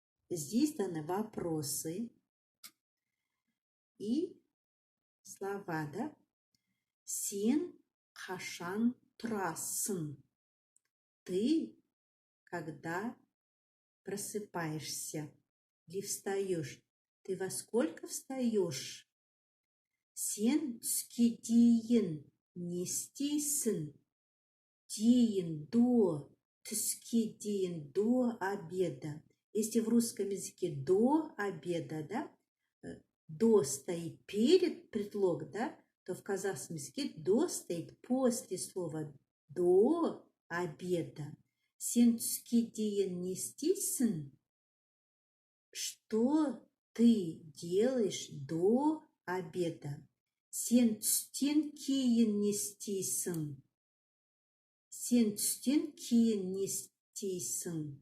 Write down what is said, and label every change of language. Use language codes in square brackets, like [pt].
[ru] Здесь даны вопросы и слова, да? [kk] Сен қашан тұрасың? [ru] Ты, когда просыпаешься или встаешь? Ты во сколько встаешь? [kk] Сен түске дейін не істейсің? Дейін, до. Түске дейін, [ru] до обеда. Если в русском языке до обеда, да, до стоит перед предлог, да, то в казахском языке до стоит после слова до обеда. [kk] Сен түске дейін не істейсің? [ru] Что ты делаешь до обеда? [kk] Сен түстен кейін не істейсің? Сен түстен кейін не істейсің?